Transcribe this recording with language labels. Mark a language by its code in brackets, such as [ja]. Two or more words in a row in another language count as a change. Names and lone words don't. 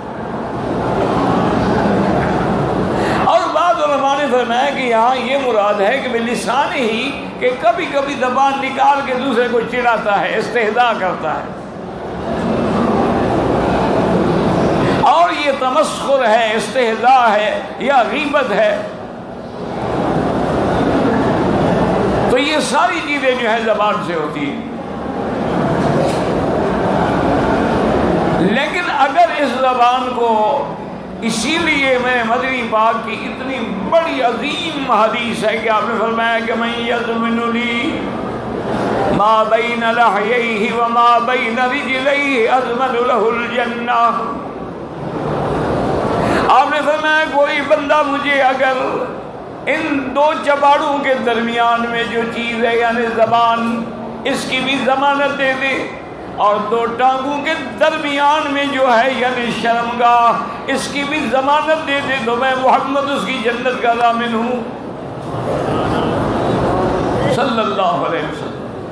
[ur] اور بعض علماء نے فرمایا کہ یہاں یہ مراد ہے کہ لسان ہی، کہ کبھی کبھی زبان نکال کے دوسرے کو چڑھاتا ہے، استہزاء کرتا ہے، اور یہ تمسخر ہے، استہزاء ہے یا غیبت ہے، تو یہ ساری چیزیں جو ہے زبان سے ہوتی ہیں۔ لیکن اگر اس زبان کو، اسی لیے میں مدنی پاک کی اتنی بڑی عظیم حدیث ہے کہ آپ نے فرمایا کہ [ar] من یضمن لی ما بین لحییہ وما بین رجلیہ اضمن لہ الجنہ۔ [ur] آپ نے فرمایا کوئی بندہ مجھے اگر ان دو چباڑوں کے درمیان میں جو چیز ہے یعنی زبان، اس کی بھی ضمانت دے دے، اور دو ٹانگوں کے درمیان میں جو ہے یعنی شرمگاہ، اس کی بھی ضمانت دے دے، تو میں محمد اس کی جنت کا ضامن ہوں [ar] صلی اللہ علیہ وسلم۔